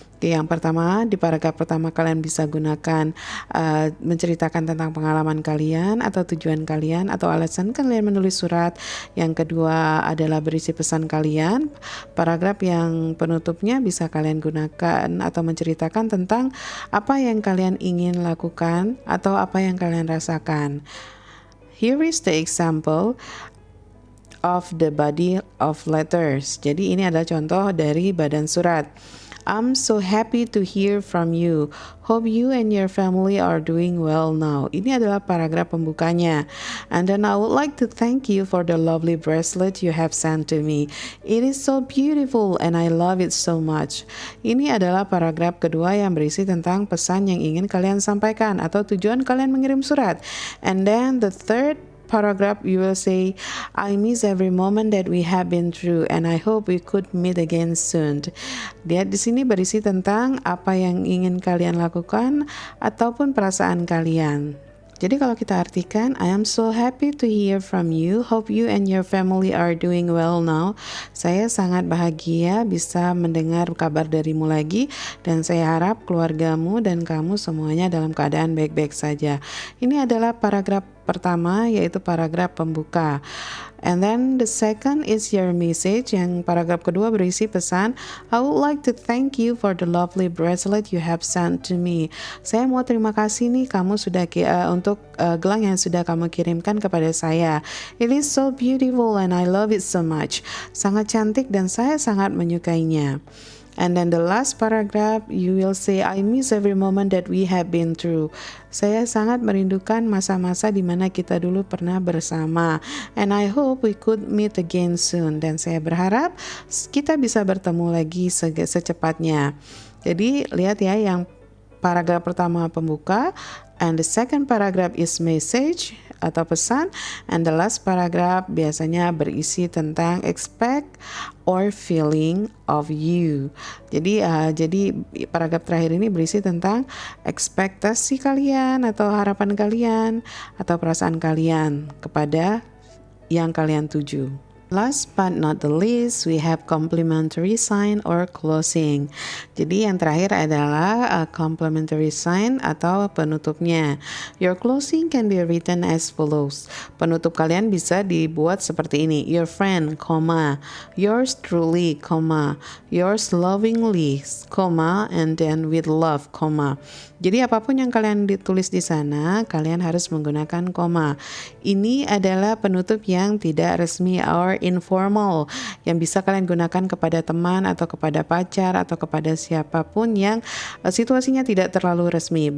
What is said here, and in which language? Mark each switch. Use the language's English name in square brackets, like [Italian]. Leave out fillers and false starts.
[Indonesian] Yang pertama, di paragraf pertama kalian bisa gunakan menceritakan tentang pengalaman kalian atau tujuan kalian atau alasan kalian menulis surat. Yang kedua adalah berisi pesan kalian. Paragraf yang penutupnya bisa kalian gunakan atau menceritakan tentang apa yang kalian ingin lakukan atau apa yang kalian rasakan. [English] Here is the example of the body of letters. [Indonesian] Jadi ini adalah contoh dari badan surat. [English] I'm so happy to hear from you. Hope you and your family are doing well now. [Indonesian] Ini adalah paragraf pembukanya. [English] And then I would like to thank you for the lovely bracelet you have sent to me. It is so beautiful and I love it so much. [Indonesian] Ini adalah paragraf kedua yang berisi tentang pesan yang ingin kalian sampaikan atau tujuan kalian mengirim surat. [English] And then the third paragraph you will say, I miss every moment that we have been through and I hope we could meet again soon. [Indonesian] Lihat di sini berisi tentang apa yang ingin kalian lakukan ataupun perasaan kalian. Jadi kalau kita artikan, [English] I am so happy to hear from you. Hope you and your family are doing well now. [Indonesian] Saya sangat bahagia bisa mendengar kabar darimu lagi dan saya harap keluargamu dan kamu semuanya dalam keadaan baik-baik saja. Ini adalah paragraf pertama, yaitu paragraf pembuka. [English] And then the second is your message. [Indonesian] Yang paragraf kedua berisi pesan, [English] I would like to thank you for the lovely bracelet you have sent to me. [Indonesian] Saya mau terima kasih nih kamu sudah untuk gelang yang sudah kamu kirimkan kepada saya. [English] It is so beautiful and I love it so much. [Indonesian] Sangat cantik dan saya sangat menyukainya. [English] And then the last paragraph, you will say, I miss every moment that we have been through. [Indonesian] Saya sangat merindukan masa-masa di mana kita dulu pernah bersama. [English] And I hope we could meet again soon. [Indonesian] Dan saya berharap kita bisa bertemu lagi secepatnya. Jadi lihat ya, yang paragraf pertama pembuka, [English] and the second paragraph is message [Indonesian] atau pesan, [English] and the last paragraph [Indonesian] biasanya berisi tentang [English] expect or feeling of you. [Indonesian] Jadi paragraf terakhir ini berisi tentang ekspektasi kalian atau harapan kalian atau perasaan kalian kepada yang kalian tuju. [English] Last but not the least, we have complementary sign or closing. [Indonesian] Jadi yang terakhir adalah complementary sign atau penutupnya. [English] Your closing can be written as follows. [Indonesian] Penutup kalian bisa dibuat seperti ini. [English] Your friend, yours truly, yours lovingly, and then with love, [Indonesian] Jadi apapun yang kalian ditulis di sana, kalian harus menggunakan koma. Ini adalah penutup yang tidak resmi or informal, yang bisa kalian gunakan kepada teman atau kepada pacar atau kepada siapapun yang situasinya tidak terlalu resmi.